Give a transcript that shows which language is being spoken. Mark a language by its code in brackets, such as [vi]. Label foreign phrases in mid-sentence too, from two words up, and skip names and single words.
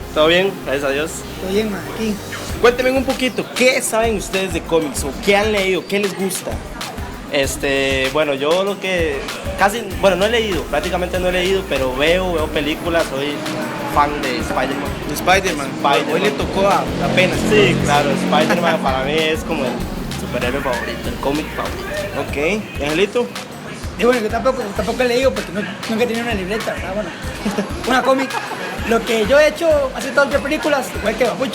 [es] ¿Todo bien? Gracias a Dios. Todo bien, man, aquí. Cuéntenme un poquito, ¿qué saben ustedes de cómics o qué han leído? ¿Qué les gusta? Bueno, yo lo que no he leído, prácticamente no he leído, pero veo películas, soy fan de Spider-Man. De Spider-Man. Spider-Man. Hoy le tocó apenas. Sí, claro, Spider-Man para mí es como el superhéroe favorito, el cómic favorito. Ok, ¿y Angelito? Y bueno, yo tampoco he leído porque nunca he tenido una libreta, ¿verdad? Bueno, una cómic. Lo que yo he hecho, hace todas las películas, igual que Babucho.